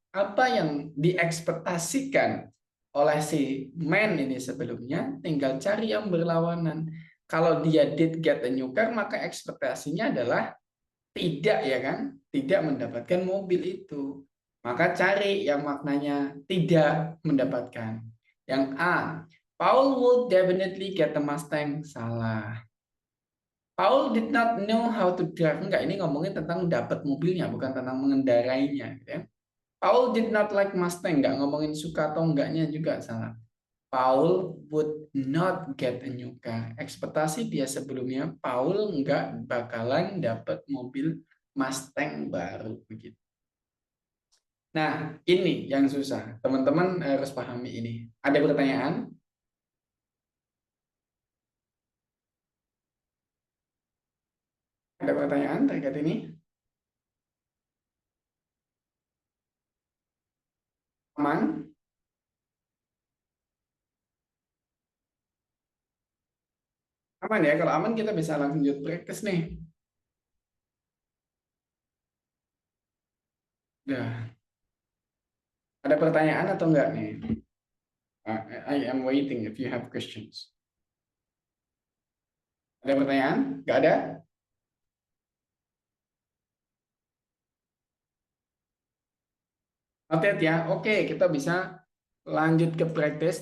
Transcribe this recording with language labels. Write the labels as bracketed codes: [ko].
[id] Apa yang diekspektasikan oleh si man ini sebelumnya, tinggal cari yang berlawanan. Kalau dia [en] did get a new car, [id] maka ekspektasinya adalah tidak, ya kan? Tidak mendapatkan mobil itu. Maka cari yang maknanya tidak mendapatkan. Yang A, [en] Paul would definitely get the Mustang. Salah. Paul did not know how to drive. [id] Enggak, ini ngomongin tentang dapat mobilnya, bukan tentang mengendarainya. Gitu ya. [en] Paul did not like Mustang. [id] Enggak ngomongin suka atau enggaknya juga salah. [en] Paul would not get a new car. [id] Ekspektasi dia sebelumnya, Paul enggak bakalan dapat mobil Mustang baru. Begitu. Nah, ini yang susah. Teman-teman harus pahami ini. Ada pertanyaan? Ada pertanyaan terkait ini? Aman? Aman ya, kalau aman kita bisa lanjut practice nih. Udah. Ada pertanyaan atau enggak nih? [en] I am waiting if you have questions. [id] Ada pertanyaan? Enggak ada? Noted ya. Oke, kita bisa lanjut ke practice.